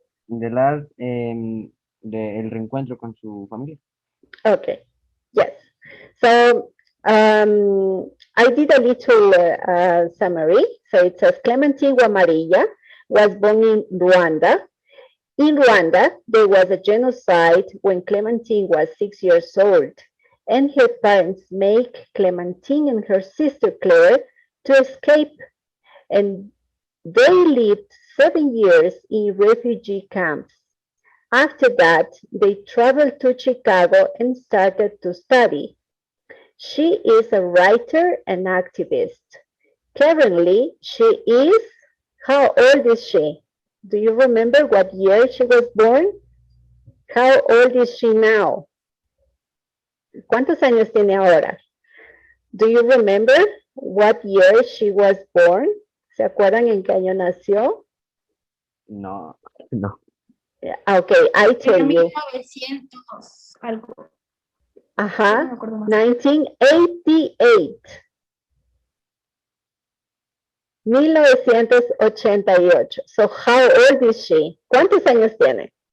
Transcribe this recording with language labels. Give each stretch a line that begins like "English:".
English: In the last,
Spanish: el reencuentro con su familia.
English: Okay, yes. So I did a little summary. So it says Clemantine Wamariya was born in Rwanda. In Rwanda, there was a genocide when Clemantine was 6 years old, and her parents make Clemantine and her sister Claire to escape, and they lived 7 years in refugee camps. After that, they traveled to Chicago and started to study. She is a writer and activist. Currently, she is, how old is she? Do you remember what year she was born? How old is she now?
Spanish: ¿Cuántos años tiene ahora?
English: Do you remember what year she was born?
Spanish: ¿Se acuerdan en qué año nació? No.
English: Okay, I tell you.
Spanish: 1900 algo. Ajá, No me acuerdo más. 1988.
English: 1988. So how old is she?
Spanish: ¿Cuántos años tiene?